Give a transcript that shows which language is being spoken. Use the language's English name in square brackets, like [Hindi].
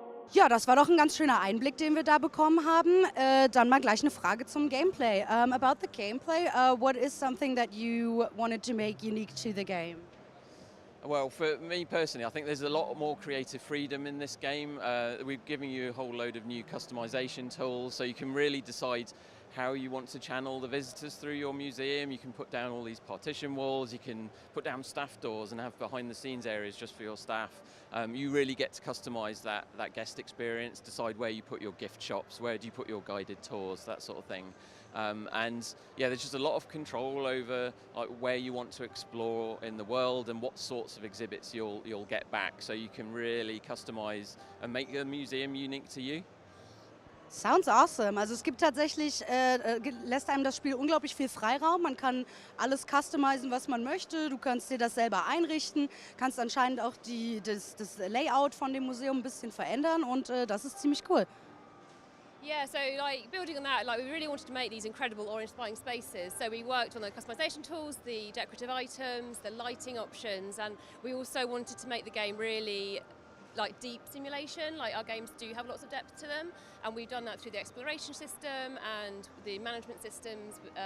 [German] Ja, das war doch ein ganz schöner Einblick, den wir da bekommen haben. Dann mal gleich eine Frage zum Gameplay. [English] About the gameplay, what is something that you wanted to make unique to the game? Well, for me personally, I think there's a lot more creative freedom in this game. We've given you a whole load of new customization tools, so you can really decide how you want to channel the visitors through your museum. You can put down all these partition walls, you can put down staff doors and have behind the scenes areas just for your staff. You really get to customize that guest experience, decide where you put your gift shops, where do you put your guided tours, that sort of thing. And yeah, there's just a lot of control over where you want to explore in the world and what sorts of exhibits you'll get back. So you can really customize and make the museum unique to you. Sounds awesome. [German] Also es gibt tatsächlich, lässt einem das Spiel unglaublich viel Freiraum. Man kann alles customizen, was man möchte. Du kannst dir das selber einrichten, kannst anscheinend auch das Layout von dem Museum ein bisschen verändern und das ist ziemlich cool. [English] Yeah, so building on that, we really wanted to make these incredible awe-inspiring spaces. So we worked on the customization tools, the decorative items, the lighting options, and we also wanted to make the game really deep simulation. Our games do have lots of depth to them, and we've done that through the exploration system and the management systems.